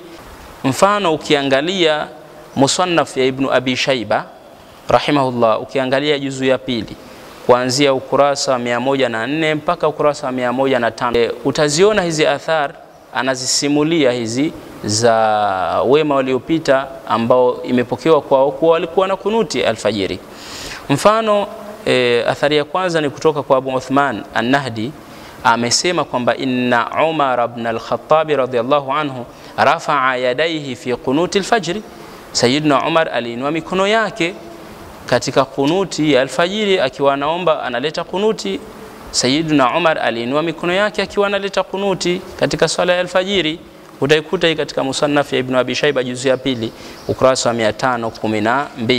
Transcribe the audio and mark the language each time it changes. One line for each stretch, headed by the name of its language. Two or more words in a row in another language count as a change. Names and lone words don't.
Swahili: Mfano ukiangalia Musannaf ya Ibn Abi Shayba rahimahullah, ukiangalia juzu ya pili kuanzia ukurasa 104 mpaka ukurasa 105, utaziona hizi athar anazisimulia hizi za wema waliopita ambao imepokewa kwao kuwa walikuwa na kunuti alfajiri. Mfano athari ya kwanza ni kutoka kwa Abu Uthman an-Nahdi, amesema kwamba
Arabic: إن عمر بن الخطاب رضي الله عنه رفع يديه في قنوت الفجر,
Swahili: Sayyidina Umar aliinua mikono yake katika kunuti ya alfajiri akiwa anaomba analeta kunuti. Sayyidina Umar aliinua mikono yake akiwa analeta kunuti katika swala ya alfajiri. Utaikuta hii katika Musannaf ya Ibn Abi Shayba juzu ya pili ukurasa wa 512.